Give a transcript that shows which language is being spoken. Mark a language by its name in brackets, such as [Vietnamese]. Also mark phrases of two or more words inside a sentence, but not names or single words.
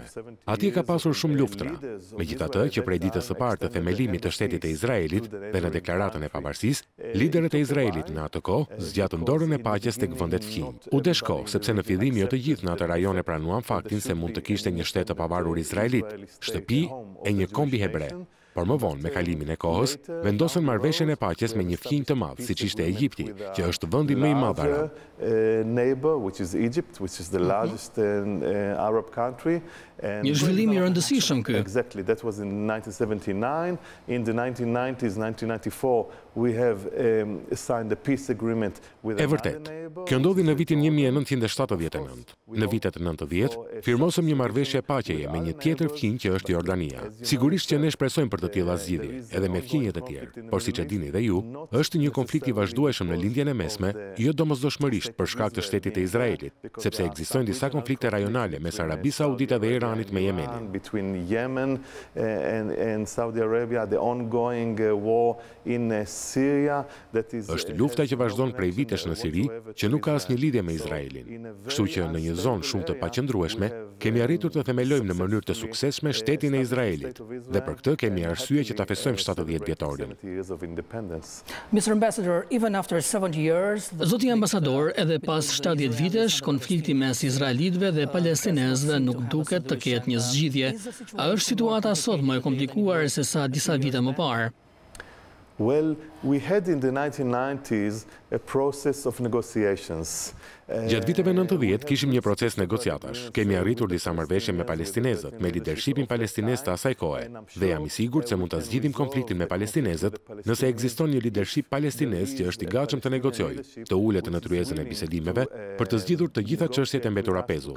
[Albanian] Atje ka pasur shumë luftra. Megjithatë, që prej ditës së parë të themelimit të shtetit të Izraelit dhe në deklaratën e pavarësisë, liderët e Izraelit në atë kohë zgjatën dorën e paqes tek vendet fqinj. U desh kohë, sepse në fillim jo të gjithë në atë rajon e pranuan faktin se mund të kishte një shtet të pavarur izraelit, shtëpi e një kombi hebre. Por më vonë, me kalimin e kohës, vendosën marrëveshjen e paqes me një fqinj të madh, siç ishte Egjipti, që është vendi më I madh arab. [English] Neighbor, which is Egypt, which is the largest Arab country. [Albanian] Një zhvillim I rëndësishëm ky. [English] Exactly, that was in 1979. In the 1990s, 1994, we have signed a peace agreement with another neighbor. [Albanian] Kjo ndodhi në vitin 1979. Në vitet 90, firmosëm një marrëveshje paqeje me një tjetër fqinj që është Jordania. Sigurisht që ne shpresojmë për të tilla zgjidhje, edhe me fqinje të tjerë. Por siç e dini dhe ju, është një konflikt I vazhdueshëm në lindjen e mesme, jo domosdoshmërisht për shkak të shtetit të Izraelit, sepse ekzistojnë disa konflikte rajonale mes Arabisë Saudite dhe Iranit me Yemenin. [English] Between Yemen and Saudi Arabia, the ongoing war in Syria that is [Albanian] Është lufta që vazhdon prej vitesh në Siri, që nuk ka asnjë lidhje me Izraelin. Kështu që në një zonë shumë të paqëndrueshme, kemi arritur të themelojmë në mënyrë të suksesshme shtetin e Izraelit. Dhe për këtë kemi arsye që ta festojmë 70 vjetorin. [English] Mr. Ambassador, even after 70 years, [Albanian] Zoti ambasador, edhe pas 70 vitesh, konflikti mes izraelitëve dhe palestinezëve nuk duket të ketë një zgjidhje. A është situata sot më e komplikuar se sa disa vite më parë? [English] Well, we had in the 1990s a process of negotiations. [Albanian] Gjatë viteve 90 kishim një proces negociatash. Kemi arritur disa marrëveshje me palestinezët, me lidershipin palestinez të asaj kohe, dhe jam I sigurt se mund ta zgjidhim konfliktin me palestinezët nëse ekziston një lidership palestinez që është I gatshëm të negociojë, të ulet në tryezën e bisedimeve për të zgjidhur të gjitha çështjet e mbetura pezull.